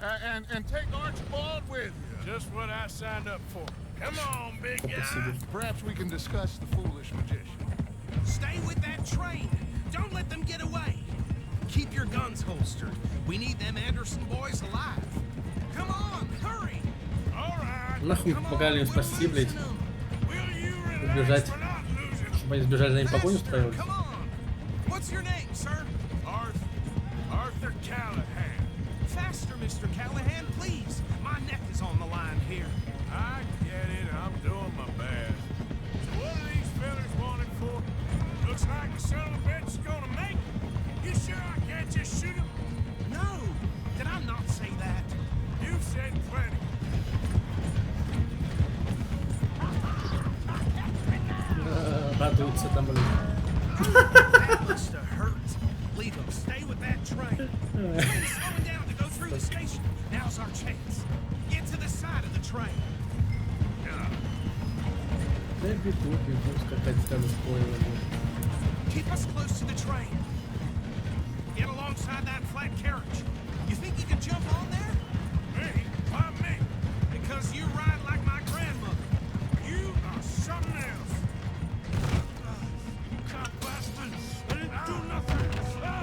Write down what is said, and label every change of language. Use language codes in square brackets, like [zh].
[en] And take Archibald with you. Just what I signed up for. Come on, big guy. Perhaps we can discuss the foolish magician. Stay with that train. Don't let them get away. Keep your guns holstered. We need them Anderson boys alive. Come on, hurry. All right. [ru] Нахуй помогали им спасти, блядь. Убежать. Чтобы они сбежали, за ним погоню устраивали. [en] Come on. What's your name, sir? Arthur Callahan. Faster, Mr. Callahan, please. My neck is on the line here. I get it. I'm doing my best. So what are these fellas wanted for? Looks like the son of a bitch is gonna make it. You sure I can't just shoot him? No. Did I not say that? You said plenty. [ru] Радуются там, блядь. [en] That must have hurt. Leave them. Stay with that train. Train's slowing down to go through the station. Now's our chance. Get to the side of the train. [ru] Да бегу, скакать там с поезда. [en] Keep us close to the train. Get alongside that flat carriage. You think you can jump on there? Me? Why me? Because you ride like my grandmother. You are something else. You cop bastards. I didn't do nothing.